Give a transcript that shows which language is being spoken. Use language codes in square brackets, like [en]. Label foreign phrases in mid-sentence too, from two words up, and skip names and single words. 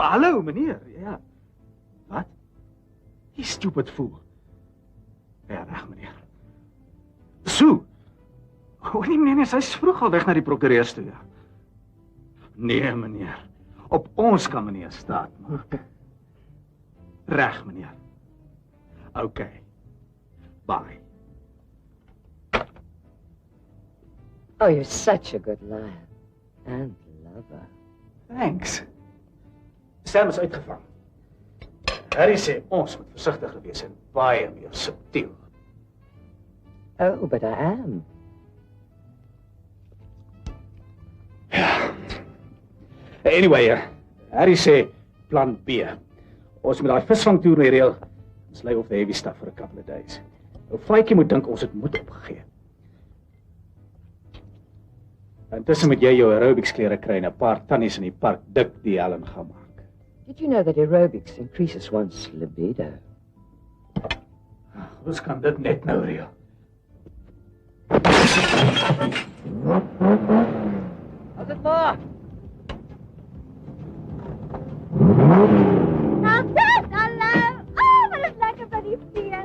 [af] Hallo, meneer. Ja. Wat? Die [en] stupid fool. [af] Ja, reg, meneer. So. O nee, sy's vroeg al weg na die prokureurs toe, ja. Nee, meneer. Op ons kan meneer staat maak. Reg, meneer. Okay. Bye. [en] Oh, you're such a good liar. And lover. [af] Thanks. Sam is uitgevang. Harry sê ons moet versigtig wees en baie meer subtiel. [en] Oh, but I am. [af] Anyway, Harry sê plan B. Ons moet daai visvangtoer reël. [en] Ons lay off the heavy stuff for a couple of days. [af] Ou Faitjie moet dink ons het moed opgegee. Intussen moet jy jou aerobics klere kry en 'n paar tannies in die park dik die Helen gaan maak. [en] Did you know that aerobics increases one's libido? [af] Ons kan dit net nou reël. As dit maar. Hallo! Oh, wat is lekker by die fees.